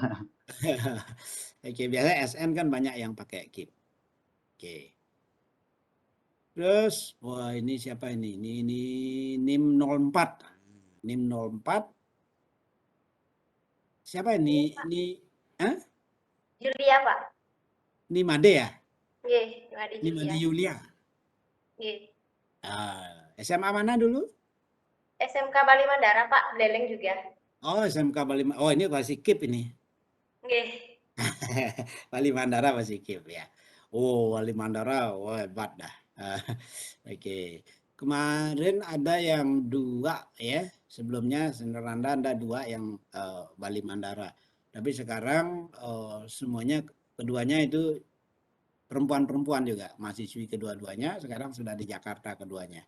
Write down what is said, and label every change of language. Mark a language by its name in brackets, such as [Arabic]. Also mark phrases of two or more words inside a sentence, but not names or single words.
[Indonesian] Oke, biasanya SN kan banyak yang pakai keep. Oke. Terus, wah ini siapa ini? Ini NIM 04. NIM 04. Siapa ini? Hah? Julia, Pak. Ini Made ya? Nggih, Made Ini Made Julia. Yulia. Nggih. SMA mana dulu? SMK Bali Mandara, Pak. Beleleng juga. Oh, SMK Bali. Oh, ini masih KIP ini. Nggih. Wali Mandara masih KIP ya. Oh, Wali Mandara, wah hebat dah. Oke. Kemarin ada yang 2 ya. Sebelumnya Senderanda ada 2 yang Wali Mandara. Tapi sekarang semuanya keduanya itu perempuan-perempuan juga, mahasiswi kedua-duanya sekarang sudah di Jakarta keduanya.